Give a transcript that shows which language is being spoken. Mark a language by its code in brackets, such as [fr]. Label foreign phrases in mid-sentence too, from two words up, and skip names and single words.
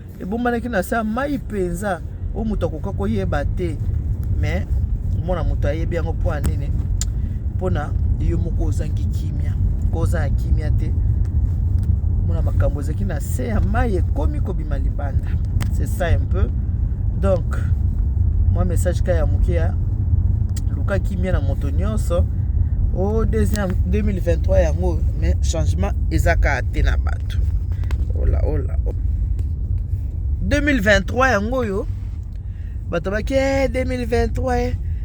[ln] Ebombanaki na sa mai penza. O mutu akoka koyeba te. Mais, mwana mutu ayebi yango po anini. Mpona yo moko ozangi kimia. Ko oza na kimia te. Mona makambo ezalaki na se ya mayi ekomi kobima libanda. [fr] C'est ça un peu. Donc, moi message [ln] ka ya moke ya luka kimia na moto nyonso. O deuxième deux mille vingt-trois yango, mais changement eza kaka te na bato. Ola, ola, ola. Deux mille vingt-trois yango oyo, bato baki, eh, deux mille vingt-trois, eh.